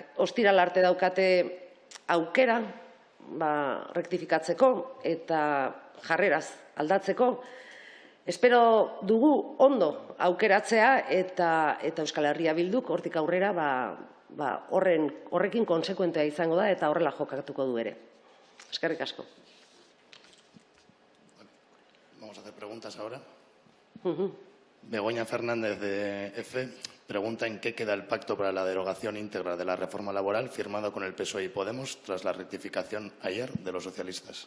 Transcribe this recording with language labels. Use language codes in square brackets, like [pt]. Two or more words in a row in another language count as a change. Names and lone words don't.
[eu] Ostiral arte daukate aukera rektifikatzeko eta jarreraz aldatzeko. Espero dugu ondo aukeratzea eta Euskal Herria Bilduk hortik aurrera horrekin konsekuentea izango da eta horrela jokatuko du ere. Eskerrik asko. [es] Vamos a hacer preguntas ahora. Begoña Fernández de EFE pregunta en qué queda el pacto para la derogación íntegra de la reforma laboral firmado con el PSOE y Podemos tras la rectificación ayer de los socialistas.